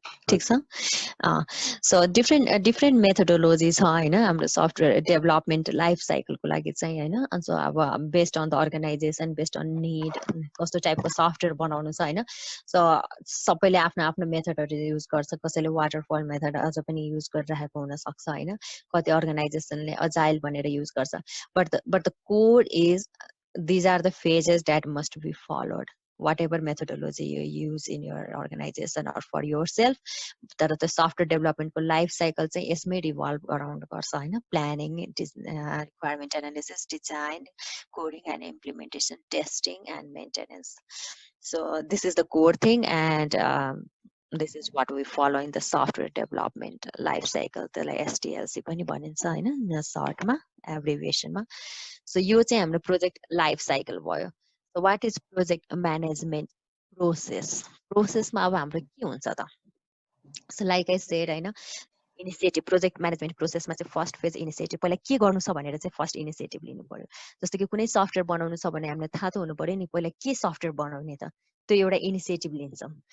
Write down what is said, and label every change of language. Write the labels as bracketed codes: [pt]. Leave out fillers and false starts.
[ne] ठिक छ so different methodology छ होइन हाम्रो सफ्टवेयर डेभलपमेन्ट लाइफ साइकलको लागि चाहिँ होइन सो अब [en] based on the organisation based on need [ne] कस्तो टाइपको सफ्टवेयर बनाउनु छ होइन सो सबैले आफ्नो आफ्नो मेथडहरू युज गर्छ कसैले वाटरफल मेथड अझ पनि युज गरिरहेको हुनसक्छ होइन कति अर्गनाइजेसनले अजाइल भनेर युज गर्छ [en] But the core is these are the phases that must be followed whatever methodology you use in your organization or for yourself. [ne] तर त्यो सफ्टवेयर डेभलपमेन्टको लाइफ साइकल चाहिँ यसमै रिभल्भ अराउन्ड गर्छ होइन, planning, requirement analysis, design, coding and implementation, testing and maintenance. [en] So this is the core thing, and this is what we follow in the software development life cycle. [ne] त्यसलाई SDLC पनि भनिन्छ होइन सर्टमा, एब्रिभिएसनमा. So यो चाहिँ हाम्रो project life cycle भयो. [en] So what is project management process? [ne] प्रोसेसमा अब हाम्रो के हुन्छ त? [en] So like I said [ne] होइन, इनिसिएटिभ, प्रोजेक्ट म्यानेजमेन्ट प्रोसेसमा चाहिँ फर्स्ट फेज इनिसिएटिभ, पहिला के गर्नु छ भनेर चाहिँ फर्स्ट इनिसिएटिभ लिनु पर्यो. जस्तो कि कुनै सफ्टवेयर बनाउनु छ भने हामीलाई थाहा त हुनु पर्यो नि, पहिला के सफ्टवेयर बनाउने त, त्यो एउटा इनिसिएटिभ लिन्छौँ.